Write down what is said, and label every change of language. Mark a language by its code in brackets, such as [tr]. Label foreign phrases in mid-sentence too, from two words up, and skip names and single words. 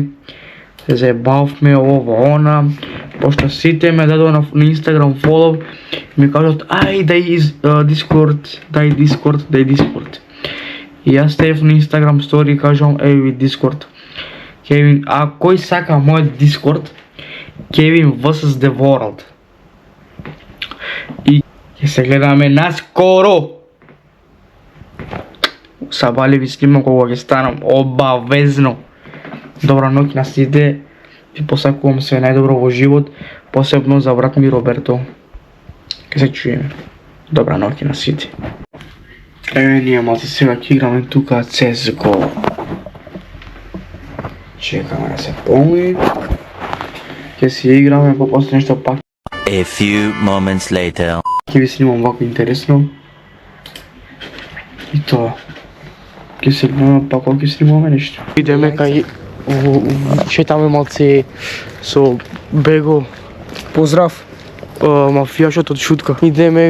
[mk] Се заебавме ово она. Пошто сите ме дадоа на Инстаграм фолов. Ми кажат, дај Дискорд. И јас стев на Инстаграм стори и кажам, ви Дискорд. Кевин, а кој сака мојот Дискорд? [en] Kevin vs the world. [mk] И ќе се гледаме наскоро. Сабали ви снимам кога ќе станам, обавезно. Добра ноќ на сите. Ви посакувам све најдобро во живот, посебно за брат ми Роберто. Ке се чуеме. Добра ноќ на сите. Еве ние малце сега ќе играме тука CSGO. Чекаме да се полни. Ќе си играме по после нешто пак. [en] A few moments later. [mk] Ќе ви снимам вако интересно. И тоа. Ќе се гледаме пак, ќе снимаме нешто. Идеме кај шетаме малце со Бего. Поздрав. Мафијашот од Шутка. Идеме,